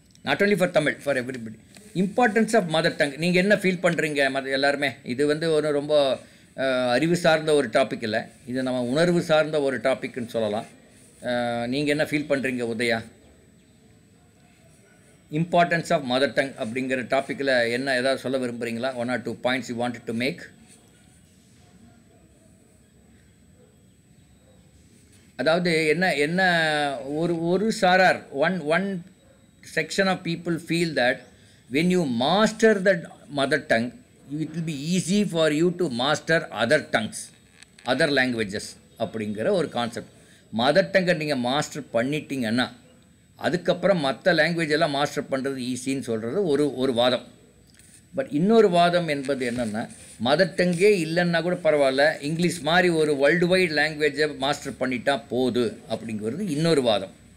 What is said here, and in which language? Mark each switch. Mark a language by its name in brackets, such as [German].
[English] Not only for Tamil, for everybody. Importance of mother tongue [Tamil] நீங்கள் என்ன feel பண்ணுறீங்க எல்லாருமே? இது வந்து ஒரு ரொம்ப அறிவு சார்ந்த ஒரு டாபிக் இல்லை, இது நம்ம உணர்வு சார்ந்த ஒரு டாபிக்னு சொல்லலாம். நீங்கள் என்ன ஃபீல் பண்ணுறீங்க Udaya? [English] importance of mother tongue [Tamil] அப்படிங்கிற டாப்பிக்கில் என்ன ஏதாவது சொல்ல விரும்புகிறீங்களா? [English] 1 or 2 points you wanted to make. [Tamil] அதாவது என்ன ஒரு சாரார் [English] one section of people feel that when you master the mother tongue, it will be easy for you to master other tongues, other languages [Tamil] அப்படிங்கிற ஒரு கான்செப்ட். மதர் டங்கை நீங்கள் master பண்ணிட்டீங்கன்னா அதுக்கப்புறம் மற்ற லாங்குவேஜ் எல்லாம் மாஸ்டர் பண்ணுறது ஈஸின்னு சொல்கிறது ஒரு வாதம். பட் இன்னொரு வாதம் என்பது என்னென்னா, மதர் டங்கே இல்லைன்னா கூட பரவாயில்ல, இங்கிலீஷ் மாதிரி ஒரு வேர்ல்டு வைட் லாங்குவேஜை மாஸ்டர் பண்ணிட்டா போது அப்படிங்கிறது இன்னொரு வாதம்.